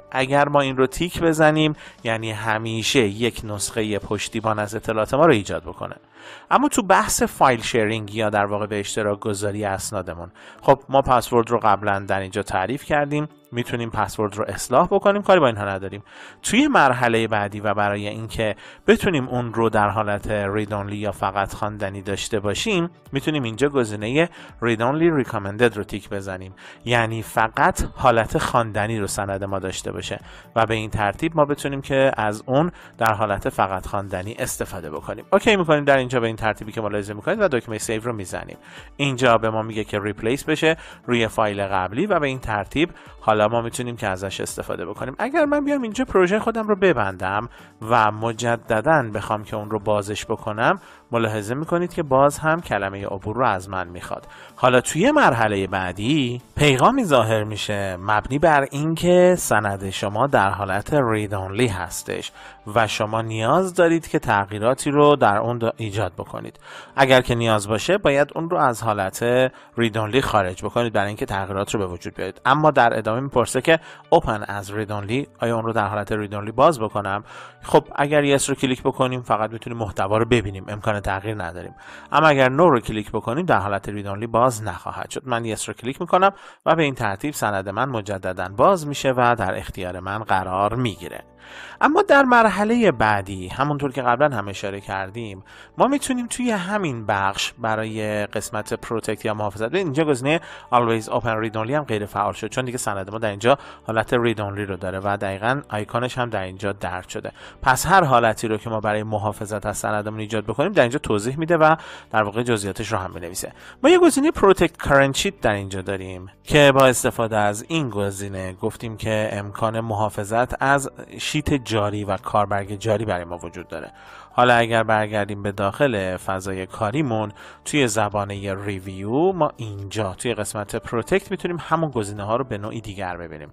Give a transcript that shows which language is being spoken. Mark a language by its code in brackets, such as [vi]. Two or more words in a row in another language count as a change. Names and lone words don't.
[fa] اگر ما این رو تیک بزنیم یعنی همیشه یک نسخه پشتیبان از اطلاعات ما رو ایجاد بکنه. اما تو بحث [en] file sharing [fa] یا در واقع به اشتراک گذاری اسنادمون، خب ما پسورد رو قبلا در اینجا تعریف کردیم میتونیم پسورد رو اصلاح بکنیم، کاری با اینها نداریم. توی مرحله بعدی و برای اینکه بتونیم اون رو در حالت [en] read only [fa] یا فقط خواندنی داشته باشیم، میتونیم اینجا گزینه [en] read only recommended [fa] رو تیک بزنیم، یعنی فقط حالت خواندنی رو سند ما داشته باشه و به این ترتیب ما بتونیم که از اون در حالت فقط خواندنی استفاده بکنیم. اوکی میکنیم در اینجا به این ترتیبی که ملاحظه میکنید و دکمه سیو رو میزنیم. اینجا به ما میگه که ریپلیس بشه روی فایل قبلی و به این ترتیب حالا ما میتونیم که ازش استفاده بکنیم. اگر من بیام اینجا پروژه خودم رو ببندم و مجددا بخوام که اون رو بازش بکنم، ملاحظه میکنید که باز هم کلمه عبور رو از من میخواد. حالا توی مرحله بعدی پیغامی ظاهر میشه مبنی بر اینکه سند شما در حالت [en] read only [fa] هستش و شما نیاز دارید که تغییراتی رو در اون ایجاد بکنید. اگر که نیاز باشه باید اون رو از حالت [en] read only [fa] خارج بکنید برای اینکه تغییرات رو به وجود بیارید. اما در ادامه میپرسه که [en] open as read only، [fa] آیا اون رو در حالت [en] read only [fa] باز بکنم؟ خب اگر yes رو کلیک بکنیم فقط میتونیم محتوا رو ببینیم، امکان تغییر نداریم. اما اگر no رو کلیک بکنیم در حالت [en] read only [fa] باز نخواهد شد. من yes رو کلیک میکنم و به این ترتیب سند من مجددا باز میشه و در اختیار من قرار میگیره. اما در مرحله بعدی همونطور که قبلا هم اشاره کردیم ما میتونیم توی همین بخش برای قسمت پروتکت یا محافظت، اینجا گزینه [en] always open read only [fa] هم غیر فعال شد چون دیگه سند ما در اینجا حالت [en] read only [fa] رو داره و دقیقاً آیکونش هم در اینجا درج شده. پس هر حالتی رو که ما برای محافظت از سندمون ایجاد بکنیم در اینجا توضیح میده و در واقع جزئیاتش رو هم بنویسه. ما یه گزینه [en] protect current sheet [fa] در اینجا داریم که با استفاده از این گزینه گفتیم که امکان محافظت از شیت جاری و کاربرگ جاری برای ما وجود داره. حالا اگر برگردیم به داخل فضای کاریمون توی زبانه ریویو، ما اینجا توی قسمت پروتکت میتونیم همون گزینه ها رو به نوعی دیگر ببینیم.